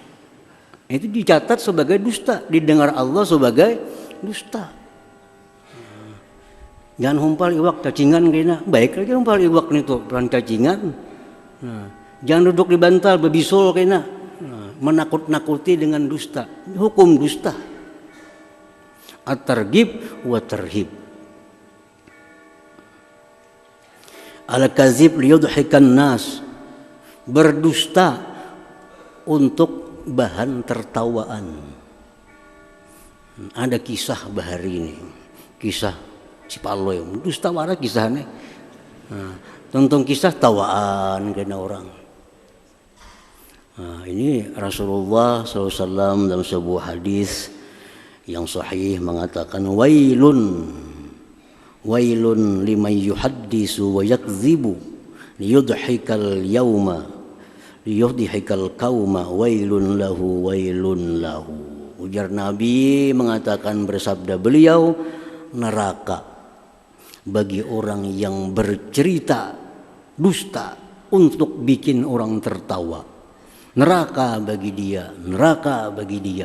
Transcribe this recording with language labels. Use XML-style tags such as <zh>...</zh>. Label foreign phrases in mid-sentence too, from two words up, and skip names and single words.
<bjn>Itu dicatat sebagai dusta, didengar Allah sebagai dusta. Jangan humpal iwak cacingan kena, baik lagi humpal iwak itu peran cacingan. Nah, jangan duduk di bantal bebisul kena, menakut-nakuti dengan dusta, hukum dusta. At-targhib wa tarhib.</bjn> <ar>الكذب ليضحك الناس,</ar> <bjn>berdusta untuk bahan tertawaan. Ada kisah bahari ini, kisah Cipaloy, dusta wara kisahnya. Nah, tonton kisah tawaan kena orang. Nah, ini Rasulullah SAW dalam sebuah hadis yang sahih mengatakan</bjn> <ar>ويل لمن يحدث ويكذب ليضحك اليوم ليضحك القوم ويل له.</ar> <bjn>Ujar Nabi mengatakan, bersabda beliau, neraka bagi orang yang bercerita dusta untuk bikin orang tertawa. Neraka bagi dia, neraka bagi dia.</bjn>